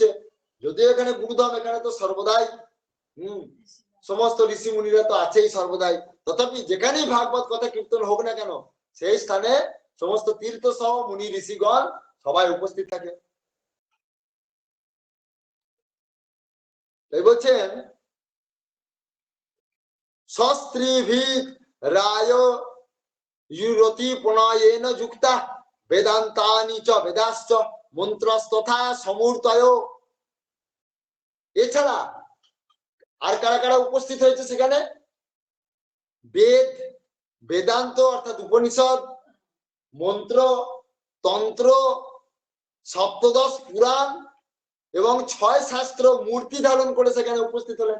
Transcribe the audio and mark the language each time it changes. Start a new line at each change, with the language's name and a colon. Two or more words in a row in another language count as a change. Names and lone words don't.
Bangla: যদিও এখানে গুরুধাম, এখানে তো সর্বদাই সমস্ত ঋষি মুনিরা তো আছেই সর্বদাই, তথাপি যেখানেই ভাগবত কথা কীর্তন হোক না কেন সেই স্থানে সমস্ত তীর্থ সহ মুনি ঋষিগণ সবাই উপস্থিত থাকে।
Sanskrit: তাই বলছেন সস্ত্রীভিদ রায় ইউরতি প্রণয়েন যুক্তা বেদান্তানি চ বেদাশ্চ মন্ত্রস্তথা সমূর্তয়।
Bangla: এছাড়া আর কারা কারা উপস্থিত হয়েছে সেখানে? বেদ, বেদান্ত অর্থাৎ উপনিষদ, মন্ত্র, তন্ত্র, সপ্তদশ পুরাণ এবং 6 শাস্ত্র মূর্তি ধারণ করে সেখানে উপস্থিত হলেন।